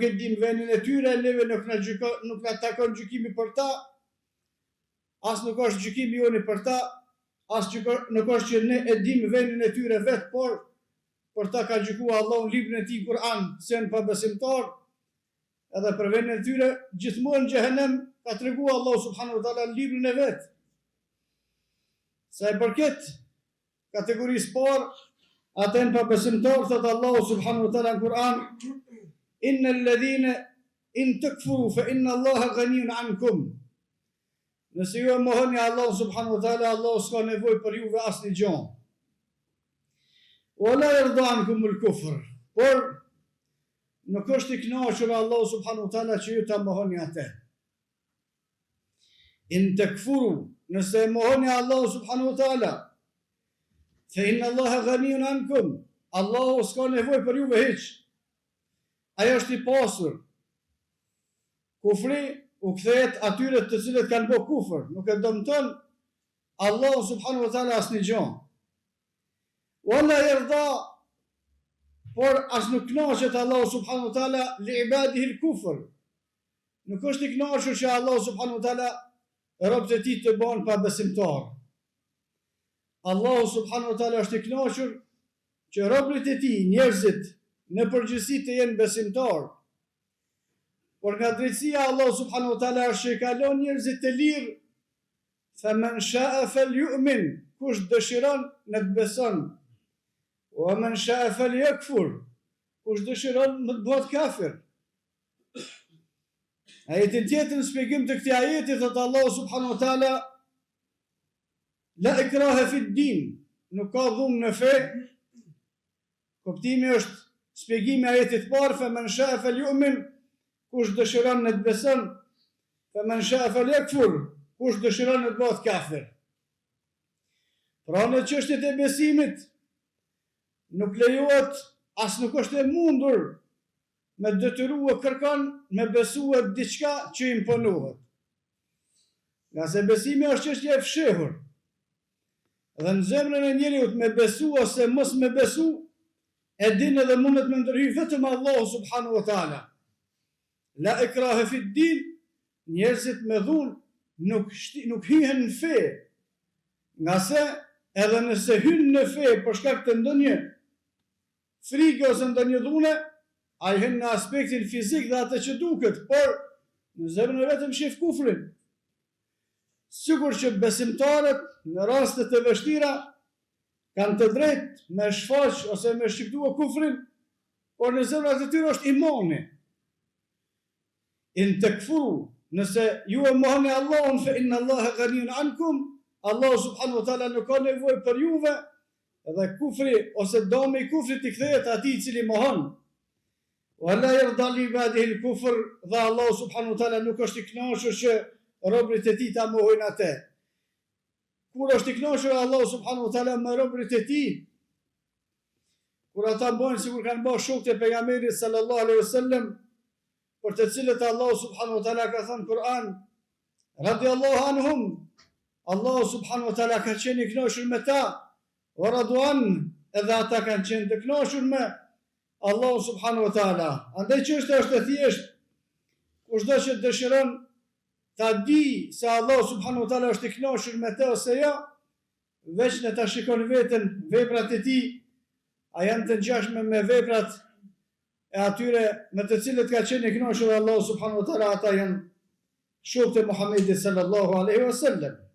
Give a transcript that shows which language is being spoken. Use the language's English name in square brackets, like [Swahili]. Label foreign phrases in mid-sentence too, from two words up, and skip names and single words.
[Albanian] e dim vendin e tyre, neve nuk na takon gjykimi për ta, as nuk është gjykimi joni për ta, as nuk është që ne e dim vendin e tyre vetë, por për ta ka gjykuar Allahu në librin e tij Kur'an se janë pabesimtar, edhe për vendin e tyre gjithmonë në xhehenem ka treguar Allahu [Arabic] سبحانه وتعالى [Albanian] në librin e vet. Sa e përket kategorisë parë, ata janë pabesimtar, thot Allahu [Arabic] سبحانه وتعالى [Albanian] në Kur'an: [Arabic] إن الذين إن تكفروا فإن الله غني عنكم. [Albanian] Nëse ju e mohoni Allahu [Arabic] سبحانه وتعالى, [Albanian] Allahu s'ka nevojë për juve asnjë gjë. [Arabic] ولا يرضى عنكم الكفر. [Albanian] Por nuk është i kënaqur Allahu [Arabic] سبحانه وتعالى [Albanian] që ju ta mohoni atë. [Arabic] إن تكفروا, [Albanian] nëse mohoni Allahu [Arabic] سبحانه وتعالى, فإن الله غني عنكم. [Albanian] Allahu s'ka nevojë për juve hiç. Ai është i pasur. Kufri u kthehet atyre të cilët kanë bërë kufër, nuk e dëmton Allahu [Arabic] سبحانه وتعالى [Albanian] asnjë gjë. [Arabic] ولا يرضى, [Albanian] por as nuk kënaqet Allahu [Arabic] سبحانه وتعالى لعباده الكفر. [Albanian] Nuk është i kënaqur që Allahu [Arabic] سبحانه وتعالى [Albanian] robët e tij të bëhen pa besimtar. Allahu [Arabic] سبحانه وتعالى [Albanian] është i kënaqur që robët e tij, njerëzit, në përgjithësi të jenë besimtar. Por nga drejtësia Allahu [Arabic] سبحانه وتعالى [Albanian] është që i kalon njerëzit të lirë. [Arabic] فَمَنْ شَاءَ فَلْيُؤْمِنْ, [Albanian] kush dëshiron në të beson. [Arabic] وَمَنْ شَاءَ فَلْيَكْفُرْ, [Albanian] kush dëshiron në të bëhet kafir. Ajetin tjetër në shpjegim të këtij ajeti thot Allahu [Arabic] سبحانه وتعالى: لا إكراه في الدين, [Albanian] nuk ka dhunë në fe. Kuptimi është shpjegimi i ajetit të parë: [Arabic] فَمَنْ شَاءَ فَلْيُؤْمِنْ, [Albanian] kush dëshiron në të beson. [Arabic] فَمَنْ شَاءَ فَلْيَكْفُرْ, [Albanian] kush dëshiron në të bëhet kafir. Pra në çështjet e besimit nuk lejohet, as nuk është e mundur me detyrua kërkon me besua diçka që imponohet. Nga se besimi është çështje e fshehur. Dhe në zemrën e njeriut me besu ose mos me besu, e din edhe mundet me ndërhyj vetëm Allahu [Arabic] سبحانه وتعالى. لا إكراه في الدين, [Albanian] njerëzit me dhunë nuk hyhen në fe, nga se edhe nëse hynë në fe për shkak të ndonjë frikë ose ndonjë dhune, ai hyn në aspektin fizik dhe atë që duket, por në zemrën e vetëm shef kufrin. Sigur që besimtarët në raste të vështira kanë të drejtë me shfaq ose me shqiptua kufrin, por në zemrat e tyre është imani. [Arabic] إن تكفروا, [Albanian] nëse ju e mohoni Allahun, [Arabic] فإن الله غني عنكم, [Albanian] Allahu [Arabic] سبحانه وتعالى [Albanian] nuk ka nevojë për juve, edhe kufri ose dëmi i kufrit i kthehet atij i cili mohon. [Arabic] ولا يرضى لعباده الكفر, [Albanian] dhe Allahu [Arabic] سبحانه وتعالى [Albanian] nuk është i kënaqur që robërit e tij ta mohojnë atë. Kur është i kënaqur Allahu [Arabic] سبحانه وتعالى [Albanian] me robërit e tij, kur ata bojnë sikur kanë bërë shokët e pejgamberit [Arabic] صلى الله عليه وسلم, [Albanian] për të cilët Allahu [Arabic] سبحانه وتعالى [Albanian] ka thënë Kur'an, [Arabic] رضي الله عنهم, [Albanian] Allahu [Arabic] سبحانه وتعالى [Albanian] ka qenë i kënaqur me ta, [Arabic] ورضوا عن, [Albanian] edhe ata kanë qenë të kënaqur me Allahu [Arabic] سبحانه وتعالى. [Albanian] Andaj çështja është e thjeshtë. Kushdo që dëshiron ta di se Allahu [Arabic] سبحانه وتعالى [Albanian] është i kënaqur me të ose jo, veç në ta shikon veten, veprat e tij, a janë të ngjashme me veprat e atyre me të cilët ka qenë i kënaqur Allahu [Arabic] سبحانه وتعالى, [Albanian] ata janë shokët e Muhamedit [Arabic] صلى الله عليه وسلم.